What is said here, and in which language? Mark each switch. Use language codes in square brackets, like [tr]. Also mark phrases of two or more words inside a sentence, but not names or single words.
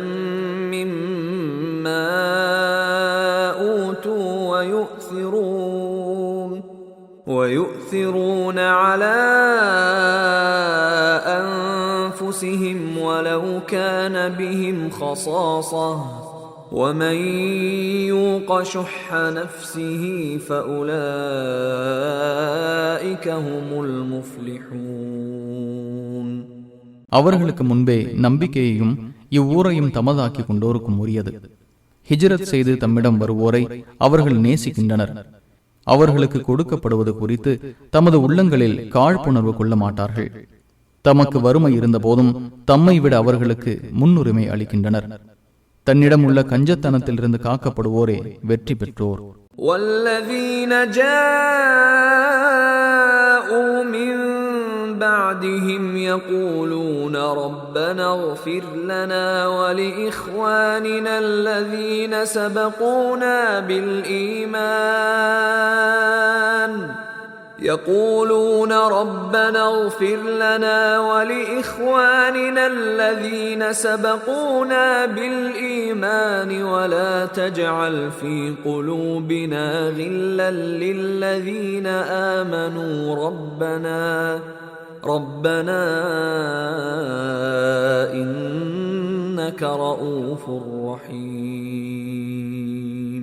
[ar] مما أوتوا ويؤثرون على أنفسهم ولو كان بهم خصاصة ومن يوق شح نفسه فأولئك هم المفلحون. [ta] அவர்களுக்கு முன்பே நம்பிக்கையையும் இவ்வூரையும் தமதாக்கி கொண்டோருக்கும் உரியது. ஹிஜ்ரத் செய்து தம்மிடம் வருவோரை அவர்கள் நேசிக்கின்றனர். அவர்களுக்கு கொடுக்கப்படுவது குறித்து தமது உள்ளங்களில் காழ்ப்புணர்வு கொள்ள மாட்டார்கள். தமக்கு வறுமை இருந்த போதும் தம்மை விட அவர்களுக்கு முன்னுரிமை அளிக்கின்றனர். தன்னிடம் உள்ள கஞ்சத்தனத்திலிருந்து காக்கப்படுவோரே வெற்றி பெற்றோர். [ar] والذين جاءوا من بعدهم يقولون ربنا اغفر لنا ولإخواننا الذين سبقونا بالإيمان ولا تجعل في قلوبنا غلا للذين آمنوا ربنا إنك رؤوف رحيم.